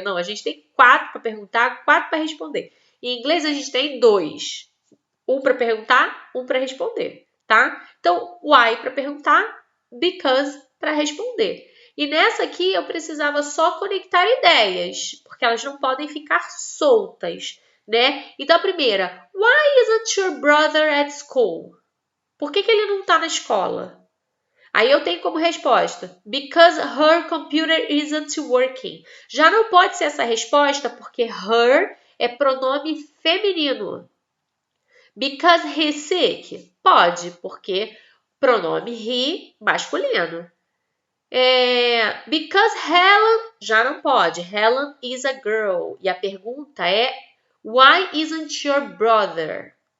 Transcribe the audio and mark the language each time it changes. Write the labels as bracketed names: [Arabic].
[Portuguese] Não, a gente tem 4 para perguntar, 4 para responder. Em inglês a gente tem 2. 1 para perguntar, 1 para responder, tá? Então, why para perguntar, because para responder. E nessa aqui eu precisava só conectar ideias, porque elas não podem ficar soltas, né? Então, a primeira, [English] why isn't your brother at school? [Portuguese] Por que ele não está na escola? Aí eu tenho como resposta, [English] because her computer isn't working. [Portuguese] Já não pode ser essa resposta porque her é pronome feminino. [English] Because he's sick? [Portuguese] Pode, porque pronome he masculino. [English] Because Helen, [Portuguese] já não pode. [English] Helen is a girl. [Portuguese] E a pergunta é, [English] why isn't your brother?